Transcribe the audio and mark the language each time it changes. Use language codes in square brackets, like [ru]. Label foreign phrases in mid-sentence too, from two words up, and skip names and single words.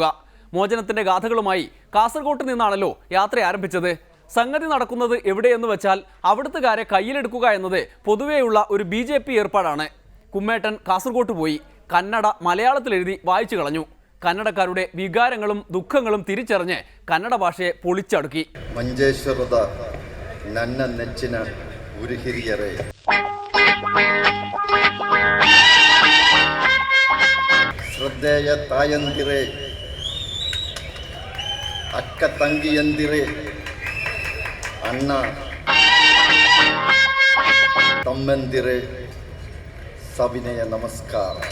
[ml] മോചനത്തിൻ്റെ ഗാഥകളുമായി കാസർഗോട്ട് നിന്നാണല്ലോ യാത്ര ആരംഭിച്ചത്. സംഗതി നടക്കുന്നത് എവിടെയെന്ന് വെച്ചാൽ അവിടുത്തുകാരെ കയ്യിലെടുക്കുക എന്നത് പൊതുവെയുള്ള ഒരു BJP ഏർപ്പാടാണ്. കുമ്മേട്ടൻ കാസർഗോട്ട് പോയി കന്നഡ മലയാളത്തിലെഴുതി വായിച്ചു കളഞ്ഞു. കന്നഡക്കാരുടെ വികാരങ്ങളും ദുഃഖങ്ങളും തിരിച്ചറിഞ്ഞ് കന്നഡ ഭാഷയെ പൊളിച്ചടുക്കി. [kn] ಮಂಜೇಶ್ವರದ ನನ್ನ ನೆಚ್ಚಿನ ಗುರುಹಿರಿಯರೇ, ಶ್ರದ್ಧೆಯ ತಾಯಂದಿರೇ, ಅಕ್ಕ ತಂಗಿಯಂದಿರೇ, ಅಣ್ಣ ತಮ್ಮಂದಿರೇ, ಸವಿನಯ ನಮಸ್ಕಾರ.